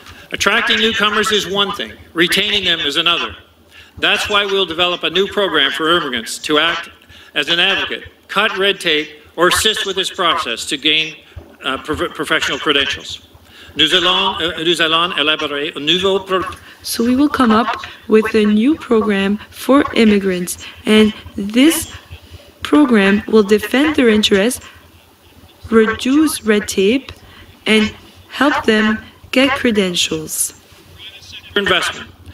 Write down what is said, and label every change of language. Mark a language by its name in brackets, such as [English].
[English] Attracting newcomers is one thing, retaining them is another. That's why we'll develop a new program for immigrants to act as an advocate, cut red tape, or assist with this process to gain professional credentials. [French] Nous allons élaborer un nouveau programme. [English] So we will come up with a new program for immigrants, and this program will defend their interests, reduce red tape, and help them get credentials. Investment.